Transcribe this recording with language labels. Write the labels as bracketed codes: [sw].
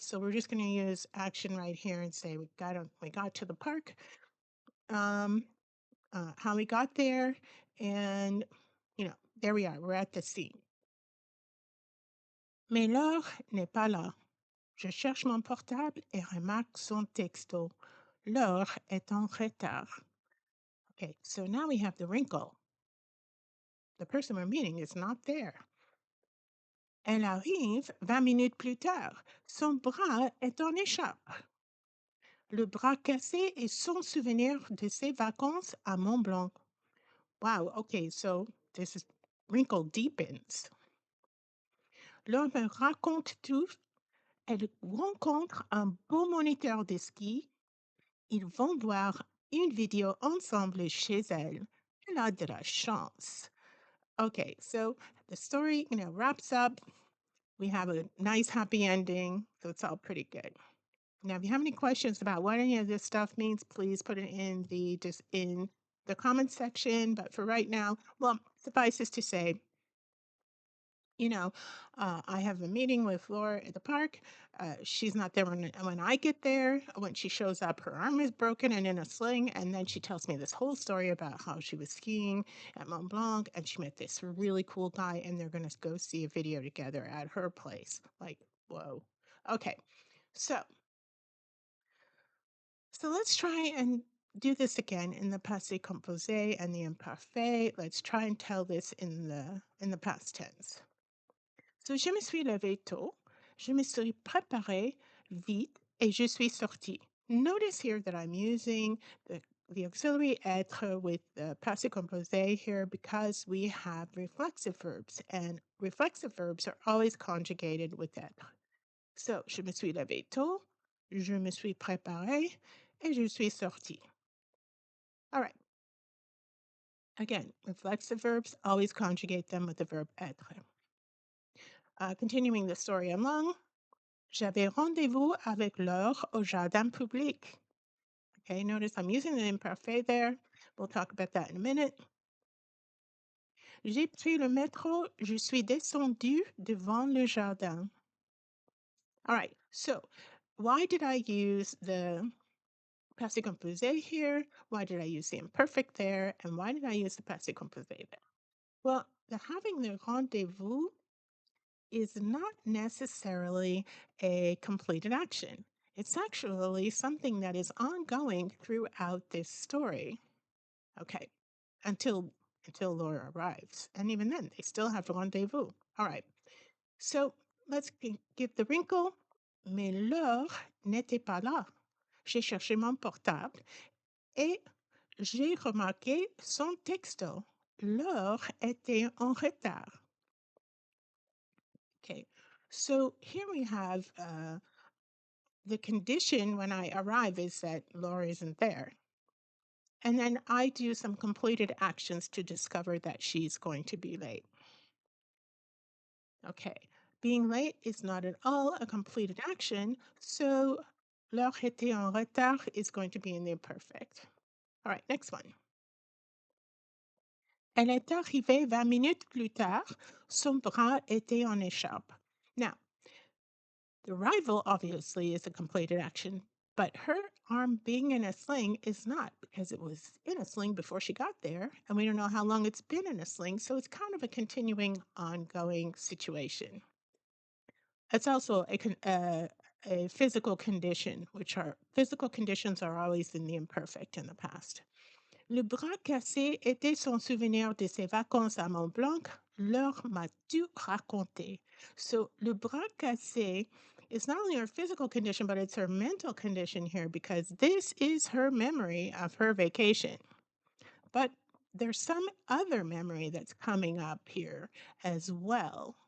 [en] So we're just going to use action right here and say we got to the park, how we got there, and there we are. We're at the scene. [fr] Mais Laure n'est pas là. Je cherche mon portable et remarque son texto. Laure est en retard. [en] Okay, so now we have the wrinkle. The person we're meeting is not there. [fr] Elle arrive 20 minutes plus tard. Son bras est en échappe. Le bras cassé est son souvenir de ses vacances à Mont Blanc. [en] Wow, okay, so this is wrinkle deepens. [fr] L'homme me raconte tout. Elle rencontre un beau moniteur de ski. Ils vont voir une vidéo ensemble chez elle. Elle a de la chance. [en] Okay, so the story, wraps up. We have a nice happy ending, so it's all pretty good. Now, if you have any questions about what any of this stuff means, please put it in the comments section. But for right now, well, suffices to say, I have a meeting with Laura at the park. She's not there when I get there. When she shows up, her arm is broken and in a sling. And then she tells me this whole story about how she was skiing at Mont Blanc and she met this really cool guy and they're going to go see a video together at her place. Like, whoa. Okay. So let's try and do this again in the passé composé and the imparfait. Let's try and tell this in the past tense. [fr] So, je me suis levée tôt, je me suis préparée vite et je suis sortie. [en] Notice here that I'm using the auxiliary être with the passé composé here because we have reflexive verbs, and reflexive verbs are always conjugated with être. [fr] So, je me suis levée tôt, je me suis préparée et je suis sortie. [en] All right. Again, reflexive verbs always conjugate them with the verb être. Continuing the story along, [fr] j'avais rendez-vous avec Laure au jardin public. [en] Okay, notice I'm using the imperfect there. We'll talk about that in a minute. [fr] J'ai pris le métro, je suis descendu devant le jardin. [en] All right, so why did I use the passé composé here? Why did I use the imperfect there? And why did I use the passé composé there? Well, the having the rendezvous is not necessarily a completed action. It's actually something that is ongoing throughout this story. Okay, until Laura arrives. And even then, they still have a rendezvous. All right. So let's give the wrinkle. [fr] Mais Laure n'était pas là. J'ai cherché mon portable et j'ai remarqué son texto. Laure était en retard. [en] Okay, so here we have the condition when I arrive is that Laura isn't there. And then I do some completed actions to discover that she's going to be late. Okay, being late is not at all a completed action, so [fr] Laure était en retard [en] is going to be in the imperfect. All right, next one. [fr] Elle est arrivée 20 minutes plus tard, son bras était en écharpe. [en] Now, the arrival obviously is a completed action, but her arm being in a sling is not because it was in a sling before she got there, and we don't know how long it's been in a sling, so it's kind of a continuing, ongoing situation. It's also a physical condition, which are physical conditions are always in the imperfect in the past. [fr] Le bras cassé était son souvenir de ses vacances à Mont Blanc. Laure m'a tout raconté. [en] So, [fr] le bras cassé [en] is not only her physical condition, but it's her mental condition here because this is her memory of her vacation. But there's some other memory that's coming up here as well.